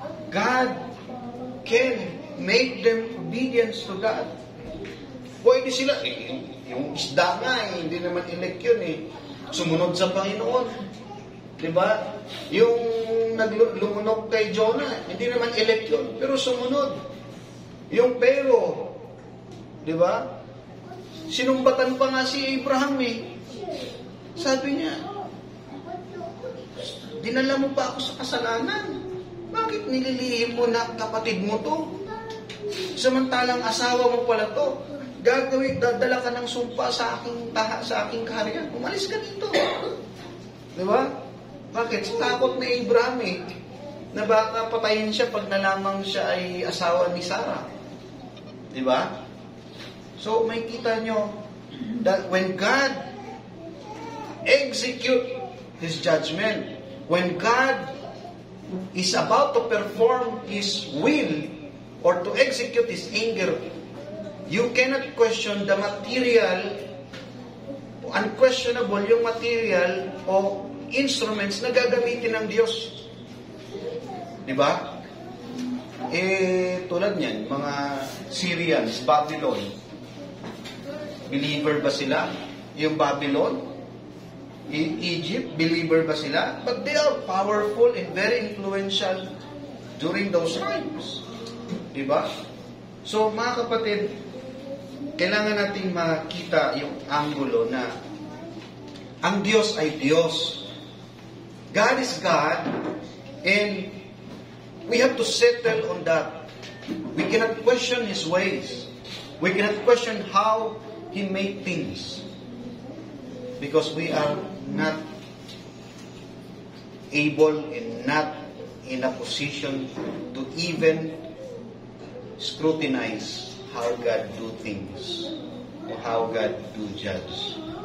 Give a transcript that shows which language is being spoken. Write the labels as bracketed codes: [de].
[en] God can make them obedience to God. [tl] Pwede sila, yung isda nga, hindi naman elect yun sumunod sa Panginoon. Diba? Yung lumunok kay Jonah, hindi naman elect yun, pero sumunod. Yung pero, diba? Sinumbatan pa nga si Abraham Sabi niya, dinala mo pa ako sa kasalanan. Bakit nililihim mo na kapatid mo to? Samantalang asawa mo pala to. Dadala ka ng sumpa sa aking kaharian. Umalis ka dito. Diba? Bakit? Takot na Abraham na baka patayin siya pag nalamang siya ay asawa ni Sarah. Diba? So, may kita nyo [en] that when God execute His judgment, when God is about to perform His will or to execute His anger, you cannot question the material, unquestionable [tl] yung material o instruments na gagamitin ng Diyos. Diba? Tulad niyan, mga Syrians, Babylon. Believer ba sila? Yung Babylon? Egypt, believer ba sila? [en] But they are powerful and very influential during those times. [tl] Diba? So, mga kapatid, kailangan nating makita yung angulo na ang Diyos ay Diyos. [en] God is God, and we have to settle on that. We cannot question His ways. We cannot question how He made things. Because we are not able and not in a position to even scrutinize how God do things or how God do judge.